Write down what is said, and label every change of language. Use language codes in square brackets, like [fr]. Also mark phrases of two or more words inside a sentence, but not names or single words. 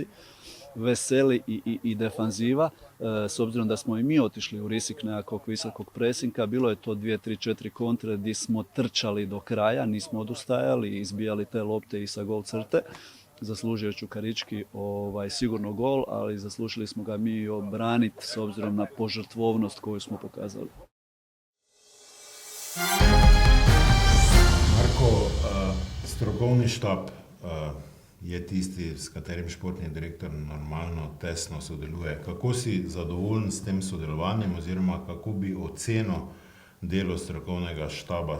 [hr] Veseli i defanziva, s obzirom da smo i mi otišli u rizik nekakvog visokog presinka, bilo je to 2, 3, 4 kontre gdje smo trčali do kraja, nismo odustajali i izbijali te lopte i sa gol crte. Zaslužio Čukarički sigurno gol, ali zaslužili smo ga mi obraniti s obzirom na požrtvovnost koju smo pokazali. [sl] Marko, strokovni štab je tisti, s katerim športni direktor normalno tesno sodeluje. Kako si zadovoljen s tem sodelovanjem oziroma kako bi ocenil delo strokovnega štaba?